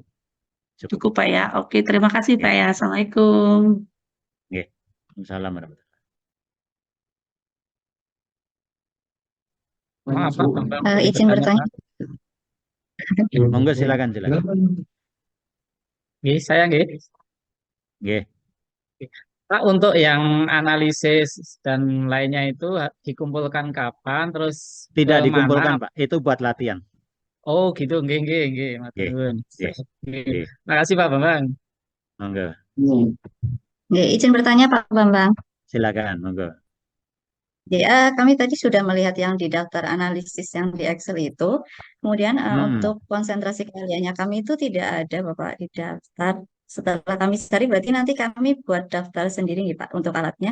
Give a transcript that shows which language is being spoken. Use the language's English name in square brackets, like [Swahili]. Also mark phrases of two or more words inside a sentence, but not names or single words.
[Indonesian] cukup, Pak ya. Oke, terima kasih Pak ya. Assalamualaikum. Nggih. [Arabic] وعليكم السلام ورحمة الله [Indonesian] Maaf Pak Bambang. Izin bertanya. wabarakatuh. Monggo silakan. Saya nggih. Nggih. Pak, untuk yang analisis dan lainnya itu dikumpulkan kapan, terus Tidak ke dikumpulkan mana? Pak, itu buat latihan. Oh gitu, [Javanese] nggih. Matur nuwun. [Indonesian] Nggih. Makasih Pak Bambang. Monggo. Izin bertanya Pak Bambang. Silakan, monggo. Kami tadi sudah melihat yang di daftar analisis yang di Excel itu. Kemudian untuk konsentrasi keahliannya kami itu tidak ada Bapak di daftar. Setelah kami cari berarti nanti kami buat daftar sendiri nih Pak untuk alatnya.